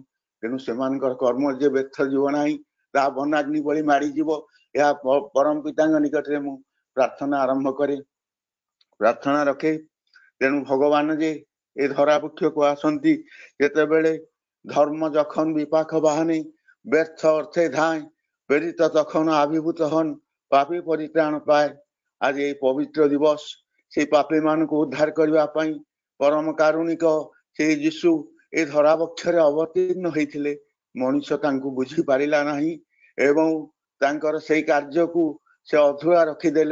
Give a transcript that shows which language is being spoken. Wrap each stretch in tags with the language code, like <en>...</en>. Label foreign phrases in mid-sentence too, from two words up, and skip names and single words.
<or>ତେଣୁ ସେମାନଙ୍କର କର୍ମ ଯେ ବ୍ୟର୍ଥ ଯିବ ନାହିଁ, ତାହା ବନାଗ୍ନି ଭଳି ମାଡ଼ିଯିବ। ଏହା ପରମ ପିତାଙ୍କ ନିକଟରେ ମୁଁ ପ୍ରାର୍ଥନା ଆରମ୍ଭ କରେ, ପ୍ରାର୍ଥନା ରଖେ। ତେଣୁ ଭଗବାନ ଯେ ଏ ଧରା ବୃକ୍ଷକୁ ଆସନ୍ତି, ଯେତେବେଳେ ଧର୍ମ ଯখন ବିପାକ ବାହାନେ ବ୍ୟର୍ଥ ଅର୍ଥେ ଧାଏ, ପ୍ରେରିତ</or> <bn>তখন আবির্ভূত হন পাপী পরিত্রাণ পায়।</bn> <or>ଆଜି এই ପବିତ୍ର ଦିବସ ସେଇ ପାପୀ ମାନଙ୍କୁ ଉଦ୍ଧାର କରିବା ପାଇଁ ପରମ କାରୁଣିକ ସେଇ ଯୀଶୁ ଏ ଧରା ବକ୍ଷରେ ଅବତୀର୍ଣ୍ଣ ହେଇଥିଲେ। ମଣିଷ ତାଙ୍କୁ ବୁଝି ପାରିଲା ନାହିଁ ଏବଂ ତାଙ୍କର ସେଇ କାର୍ଯ୍ୟକୁ ସେ ଅଧୁରା ରଖିଦେଲେ।</or>